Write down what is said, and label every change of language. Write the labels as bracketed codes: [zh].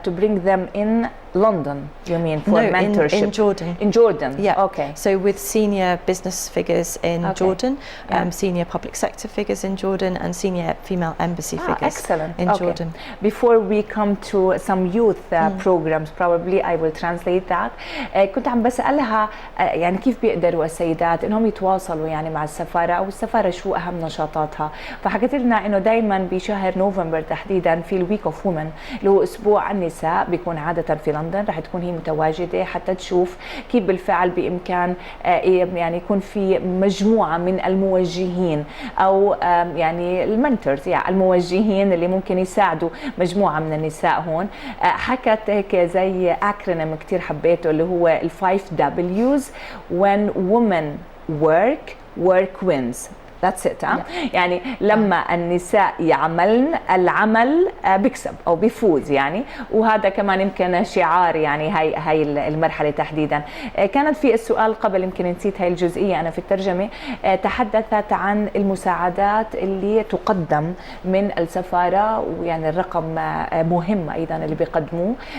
[en] To bring them in London, you mean, for mentorship? In Jordan. In Jordan, yeah. Okay. So with senior business figures in Jordan, senior public sector figures in Jordan, and senior female embassy figures in Jordan. Before we come to some youth programs, probably I will translate that. [ar] كنت عم بسألها يعني كيف بيقدروا السيدات انهم يتواصلوا يعني مع السفارة، او السفارة شو اهم نشاطاتها. فحكت لنا انه دائما بشهر نوفمبر تحديدا في [en] الويك of women [ar] اللي هو اسبوع النساء بيكون عادة في لندن، رح تكون هي متواجدة حتى تشوف كيف بالفعل بامكان يعني يكون في مجموعة من الموجهين او يعني المنتورز، يعني الموجهين اللي ممكن يساعدوا مجموعة من النساء هون. حكت هيك زي اكرونيم كتير حبيته اللي هو ال 5 W's. [en] When women work, work wins. That's it. [ar] يعني لما النساء يعملن العمل بيكسب او بيفوز يعني، وهذا كمان يمكن شعار يعني هاي المرحله تحديدا. كانت في السؤال قبل يمكن نسيت هاي الجزئيه انا في الترجمه، تحدثت عن المساعدات اللي تقدم من السفاره، ويعني الرقم مهم ايضا اللي بيقدموه.